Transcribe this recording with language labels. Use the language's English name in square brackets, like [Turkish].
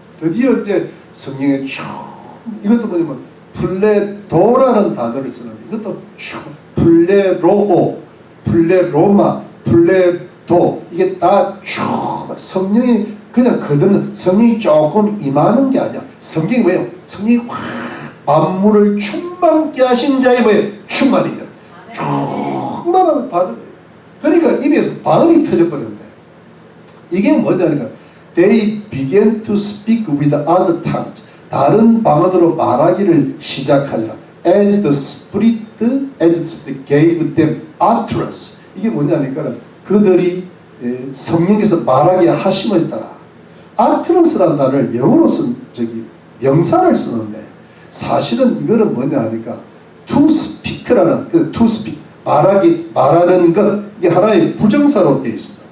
[Korean] 드디어 이제 성령의 이것도 뭐냐면 플레도라는 단어를 쓰는데, 이것도 플레로오, 플레로마, 플레도, 이게 다 성령이 그냥 그들은 성령이 조금 임하는 게 아니야. 성경이 뭐예요? 성령이 확 만물을 충만케 하신 자의 뭐예요? 충만이죠. 충만함을 받은 거예요. 그러니까 입에서 방언이 터져버렸는데, 이게 뭐냐니까 [English] they began to speak with other tongues. [Korean] 다른 방언으로 말하기를 시작하니라. [English] as the Spirit gave them utterance. [Korean] 이게 뭐냐니까 그들이 성령께서 말하게 하심을 따라, utterance라는 단어를 영어로 쓴 명사를 쓰는데, 사실은 이거는 뭐냐 하니까 to speak라는 그 to speak, 말하는 것, 이게 하나의 부정사로 되어 있습니다.